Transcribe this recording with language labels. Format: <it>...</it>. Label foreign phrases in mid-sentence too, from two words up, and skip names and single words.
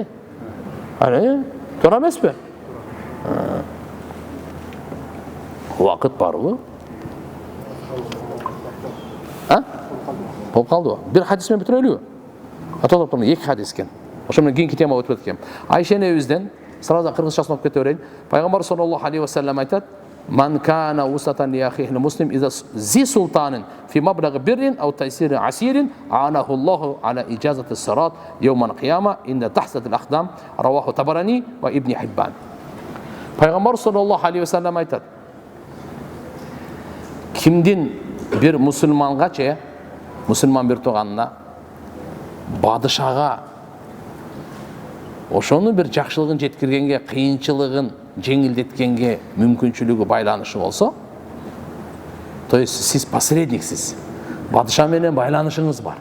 <ky>Тура эмеспи? Убакыт барбы? Болуп калдыбы? Бир хадис менен бүтүрөлүбү? Аталыптын эки хадис экен. Ошо менен кийинки тема өтүп кеткен. Айша энебизден сразу кыргызчасын окуп кете берейин.</ky> <ar>Пайгамбар صلى الله عليه وسلم айтат: "من كان وصلة لأخيه مسلم إلى ذي سلطان في مبلغ بر أو تيسير عسير أعانه الله على إجازة صراط يوم القيامة عند دحض الأقدام." رواه الطبراني وابن حبان.</ar> <ky>Пайгамбар</ky> <ar>صلى الله عليه وسلم</ar> <ky>айтат: Кимдин бир мусулмангачы, мусулман бир тууганына, падышага ошону бир жакшылыгын жеткиргенге, кыйынчылыгын жеңилдеткенге мүмкүнчүлүгү байланышы болсо,</ky> <ru>то есть</ru> <ky>сиз посредниксиз, падыша менен байланышыңыз бар.</ky>